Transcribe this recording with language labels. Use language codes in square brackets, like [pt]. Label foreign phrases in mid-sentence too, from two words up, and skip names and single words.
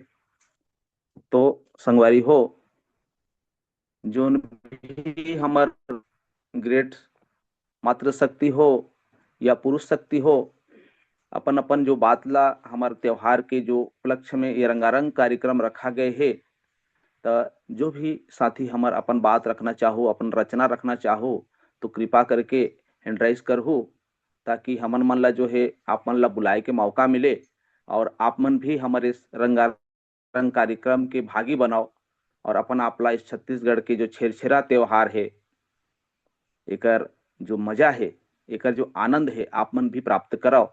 [hne] तो संगवारी हो, जो भी हमार ग्रेट मातृशक्ति हो या पुरुष शक्ति हो, अपन अपन जो बात ला हमारे त्योहार के जो उपलक्ष्य में ये रंगारंग कार्यक्रम रखा गए है, तो जो भी साथी हमार अपन बात रखना चाहो, अपन रचना रखना चाहो, तो कृपा करके हैंडराइज करहु, ताकि हमन मन ला जो है आप मन ला बुलाए के मौका मिले और आप मन भी हमारे इस रंगारंग कार्यक्रम के भागी बनाओ और अपन आपला इस छत्तीसगढ़ के जो छेरछेरा त्योहार है एकर जो मजा है, एकर जो आनंद है आप मन भी प्राप्त कराओ।